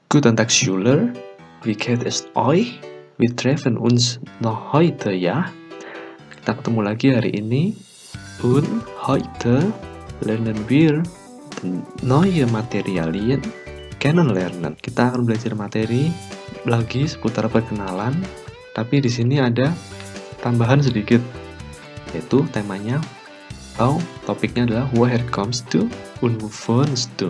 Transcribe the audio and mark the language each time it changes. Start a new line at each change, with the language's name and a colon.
German: Guten Tag Schüler, wie geht es euch? Wir treffen uns noch heute ya.
Indonesian: Kita ketemu lagi hari ini.
German: Und heute lernen wir neue Materialien kennenlernen.
Indonesian: Kita akan belajar materi lagi seputar perkenalan, tapi di sini ada tambahan sedikit, yaitu temanya atau topiknya adalah
German: woher kommst du und wo wohnst du.